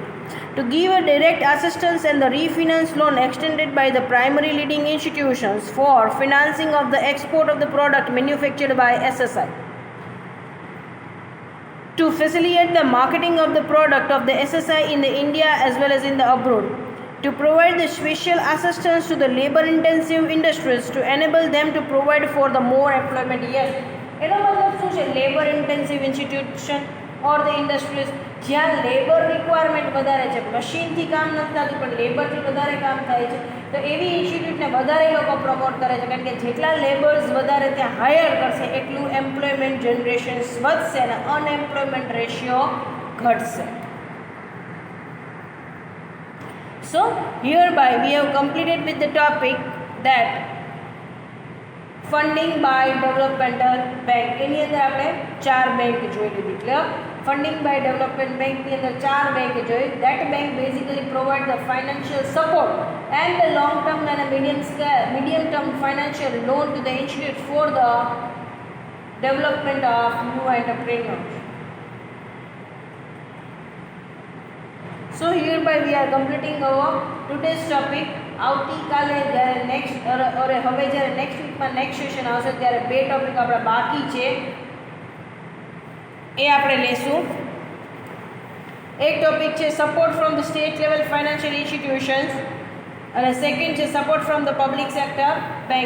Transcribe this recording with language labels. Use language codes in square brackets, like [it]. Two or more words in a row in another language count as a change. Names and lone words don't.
[en] To give a direct assistance and the refinance loan extended by the primary leading institutions for financing of the export of the product manufactured by SSI. To facilitate the marketing of the product of the SSI in the India as well as in the abroad. To provide the special assistance to the labor intensive industries to enable them to provide for the more employment. Yes, [gu] એનો મતલબ શું છે? [en] labour intensive institution or the industries [gu] જ્યાં [en] labour requirement [gu] વધારે છે, મશીનથી કામ નથી થતું પણ લેબરથી વધારે કામ થાય છે, તો એવી ઇન્સ્ટિટ્યૂટને વધારે લોકો પ્રમોટ કરે છે કારણ કે જેટલા લેબર્સ વધારે ત્યાં હાયર કરશે એટલું [en] employment generations [gu] વધશે અને [en] unemployment ratio [gu] ઘટશે. [en] So hereby we have completed with the topic that funding by developmental bank. [gu] એની અંદર આપણે 4 બેંક જોઈ લીધી. ક્લિયર? [en] funding by development [gu] બેંકની અંદર 4 બેંક જોઈ. [en] That bank basically provide the financial support and the long term and medium term financial loan to the institute for the development of new entrepreneurs. So hereby we are completing our today's topic. [gu] આવતીકાલે જ્યારે નેક્સ્ટ હવે જ્યારે નેક્સ્ટ વીકમાં [en] next session [gu] આવશે ત્યારે 2 ટોપિક આપણા બાકી છે એ આપણે લેશું. એક ટોપિક છે [en] support from the state level financial institutions [gu] અને સેકન્ડ છે [en] support from the public sector bank.